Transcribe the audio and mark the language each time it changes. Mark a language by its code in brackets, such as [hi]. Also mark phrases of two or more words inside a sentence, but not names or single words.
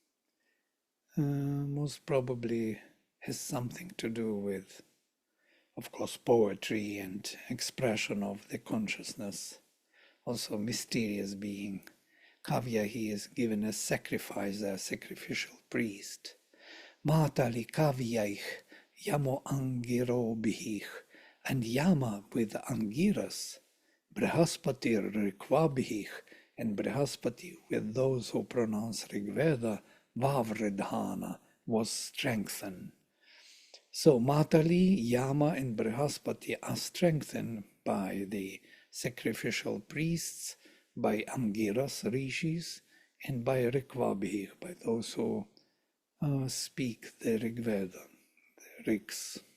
[en] Most probably has something to do with, of course, poetry and expression of the consciousness. Also mysterious being. Kavya, he is given as sacrifice, a sacrificial priest. [sa] मातली काव्यैः यमो अङ्गिरो भिः, [en] and Yama with Angiras, Brihaspati Rikwabhich, and Brihaspati with those who pronounce Rigveda, Vavridhana, was strengthened. So Matali, Yama, and Brihaspati are strengthened by the sacrificial priests, by Angiras, rishis, and by Rikwabhich, by those who speak the Rigveda, the Rigs.